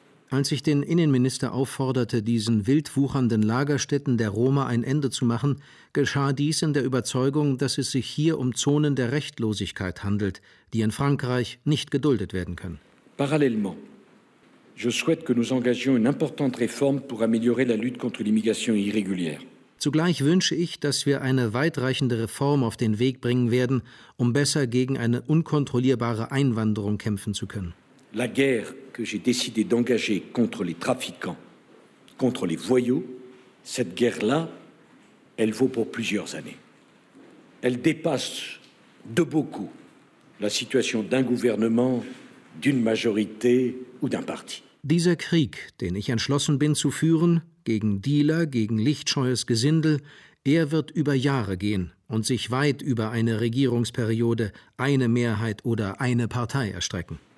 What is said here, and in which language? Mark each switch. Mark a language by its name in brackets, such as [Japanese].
[German] Als ich den Innenminister aufforderte, diesen wild wuchernden Lagerstätten der Roma ein Ende zu machen, geschah dies in der Überzeugung, dass es sich hier um Zonen der Rechtlosigkeit handelt, die in Frankreich nicht geduldet werden können. [French] Parallèlement, je souhaite que nous engagions une importante réforme pour améliorer la lutte contre l'immigration irrégulière. [German] Zugleich wünsche ich, dass wir eine weitreichende Reform auf den Weg bringen werden, um besser gegen eine unkontrollierbare Einwanderung kämpfen zu können. [French] La guerre que j'ai décidé d'engager contre les trafiquants, contre les voyous, cette guerre-là, elle vaut pour plusieurs années. Elle dépasse de beaucoup la situation d'un gouvernement, d'une majorité ou d'un parti. [German] Dieser Krieg, den ich entschlossen bin zu führen, gegen Dealer, gegen lichtscheues Gesindel, er wird über Jahre gehen und sich weit über eine Regierungsperiode, eine Mehrheit oder eine Partei erstrecken.